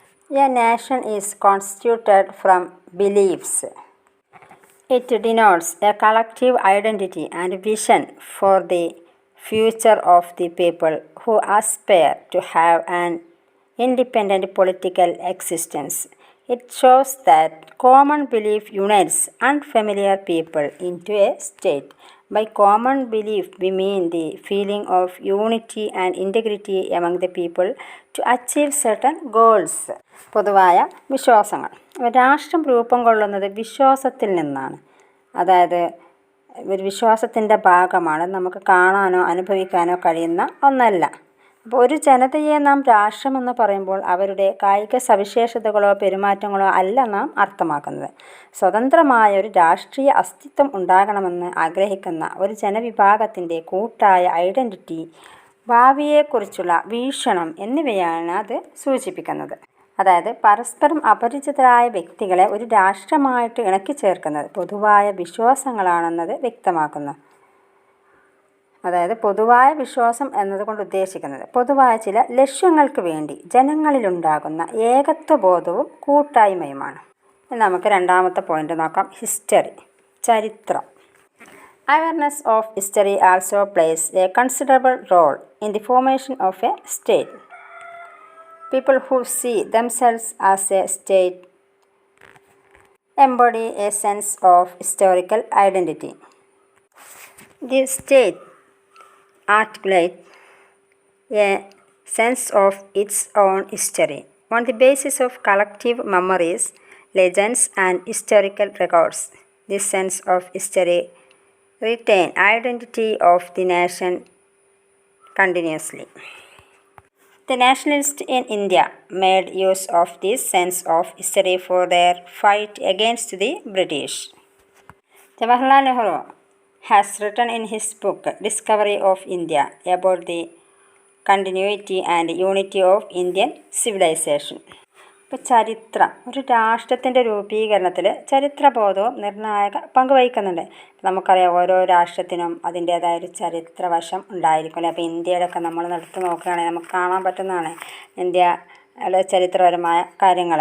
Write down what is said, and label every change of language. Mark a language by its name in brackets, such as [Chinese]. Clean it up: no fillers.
[English] A nation is constituted from beliefs. It denotes a collective identity and vision for the future of the people who aspire to have an independent political existence. It shows that common belief unites unfamiliar people into a state. By common belief, we mean the feeling of unity and integrity among the people to achieve certain goals. [Malayalam] പൊതുവായ വിശ്വാസങ്ങൾ. രാഷ്ട്രം രൂപം കൊള്ളുന്നത് വിശ്വാസത്തിൽ നിന്നാണ്. അതായത് ഒരു വിശ്വാസത്തിൻ്റെ ഭാഗമാണ്. നമുക്ക് കാണാനോ അനുഭവിക്കാനോ കഴിയുന്ന ഒന്നല്ല. അപ്പോൾ ഒരു ജനതയെ നാം രാഷ്ട്രമെന്ന് പറയുമ്പോൾ അവരുടെ കായിക സവിശേഷതകളോ പെരുമാറ്റങ്ങളോ അല്ല നാം അർത്ഥമാക്കുന്നത്. സ്വതന്ത്രമായ ഒരു രാഷ്ട്രീയ അസ്തിത്വം ഉണ്ടാകണമെന്ന് ആഗ്രഹിക്കുന്ന ഒരു ജനവിഭാഗത്തിൻ്റെ കൂട്ടായ ഐഡൻറ്റിറ്റി, ഭാവിയെക്കുറിച്ചുള്ള വീക്ഷണം എന്നിവയാണ് അത് സൂചിപ്പിക്കുന്നത്. അതായത് പരസ്പരം അപരിചിതരായ വ്യക്തികളെ ഒരു രാഷ്ട്രമായിട്ട് ഇണക്കിച്ചേർക്കുന്നത് പൊതുവായ വിശ്വാസങ്ങളാണെന്നത് വ്യക്തമാക്കുന്നു. അതായത് പൊതുവായ വിശ്വാസം എന്നതുകൊണ്ട് ഉദ്ദേശിക്കുന്നത് പൊതുവായ ചില ലക്ഷ്യങ്ങൾക്ക് വേണ്ടി ജനങ്ങളിലുണ്ടാകുന്ന ഏകത്വബോധവും കൂട്ടായ്മയുമാണ്. നമുക്ക് രണ്ടാമത്തെ പോയിന്റ് നോക്കാം. ഹിസ്റ്ററി, ചരിത്രം. [English] Awareness of history also plays a considerable role in the formation of a state. People who see themselves as a state embody a sense of historical identity. The state articulates a sense of its own history on the basis of collective memories, legends, and historical records. This sense of history retains identity of the nation continuously. The nationalists in India made use of this sense of history for their fight against the British. Jawaharlal Nehru has written in his book Discovery of India about the continuity and unity of Indian civilization. [Malayalam] ഇപ്പോൾ ചരിത്രം, ഒരു രാഷ്ട്രത്തിൻ്റെ രൂപീകരണത്തിൽ ചരിത്രബോധവും നിർണായക പങ്ക് വഹിക്കുന്നുണ്ട്. നമുക്കറിയാം ഓരോ രാഷ്ട്രത്തിനും അതിൻ്റേതായ ഒരു ചരിത്രവശം ഉണ്ടായിരിക്കും. അപ്പോൾ ഇന്ത്യയിലൊക്കെ നമ്മൾ എടുത്ത് നോക്കുകയാണെങ്കിൽ നമുക്ക് കാണാൻ പറ്റുന്നതാണ് ഇന്ത്യയുടെ ചരിത്രപരമായ കാര്യങ്ങൾ.